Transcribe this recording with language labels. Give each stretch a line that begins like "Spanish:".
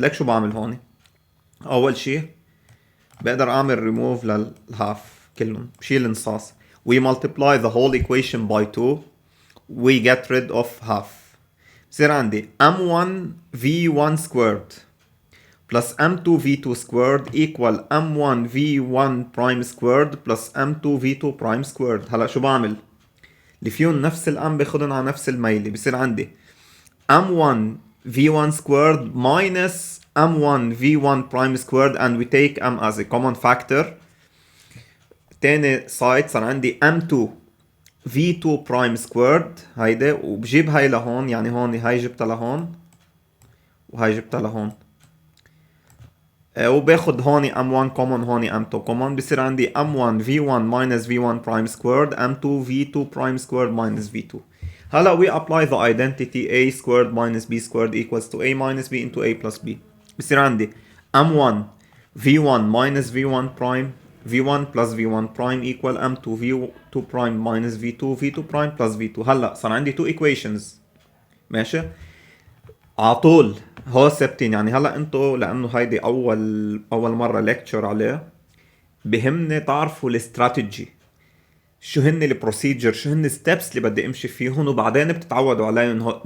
Arabic: ليك شو بعمل هون؟ أول شي بقدر أعمل remove للhalf كلهم، بشيل نصاص.
English: We multiply the whole equation by 2. We get rid of half.
Arabic: بصير عندي
English: m1 v1 squared plus m2 v2 squared equal m1 v1 prime squared plus m2 v2 prime squared.
Arabic: هلا شو بعمل؟ اللي فيهم نفس الام باخدهم على نفس الميلة. بصير عندي
English: m1 v1 squared minus m1 v1 prime squared, and we take m as a common factor.
Arabic: تاني سايد صار عندي
English: m2 v2 prime squared
Arabic: هيدا، وبجيب هاي لهون، يعني هون هاي جبتها لهون وهاي جبتها لهون. وباخد هون M1 common هون M2 common بصير عندي
English: M1 V1 minus V1 prime squared M2 V2 prime squared minus V2. هلا we apply the identity A squared minus B squared equals to A minus B into A plus B.
Arabic: بصير عندي
English: M1 V1 minus V1 prime V1 plus V1 prime equal M2 V2 prime minus V2 V2 prime plus V2.
Arabic: هلا صار عندي
English: two equations.
Arabic: ماشي عطول هو ثابتين. يعني هلا انتو لانه هيدي اول مره ليكتشر عليه بهمني تعرفوا الاستراتيجي شو هن البروسيجر شو هن الستبس اللي بدي امشي فيهم وبعدين بتتعودوا عليهم.